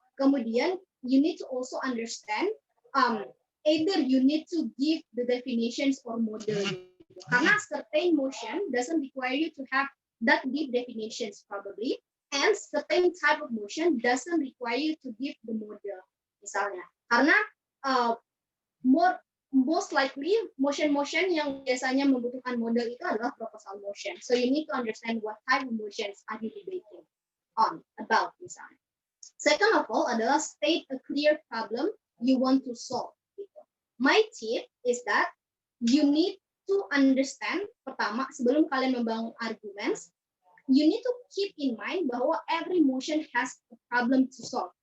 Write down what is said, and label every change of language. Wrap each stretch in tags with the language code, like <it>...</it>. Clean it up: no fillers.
<id>Kemudian</id> <en>you need to also understand either you need to give the definitions or model.</en> <id>Karena</id> <en>certain motion doesn't require you to have that deep definitions probably, and certain type of motion doesn't require you to give the model.</en> <id>Misalnya, karena</id> <en>most likely</en> <id>motion yang biasanya membutuhkan model itu adalah proposal motion.</id> <en>So you need to understand what type of motions are you debating on about misalnya. Second of all adalah state a clear problem you want to solve. My tip is that you need to understand,</en> <id>pertama, sebelum kalian membangun arguments,</id> <en>you need to keep in mind</en> <id>bahwa</id> <en>every motion has a problem to solve.</en>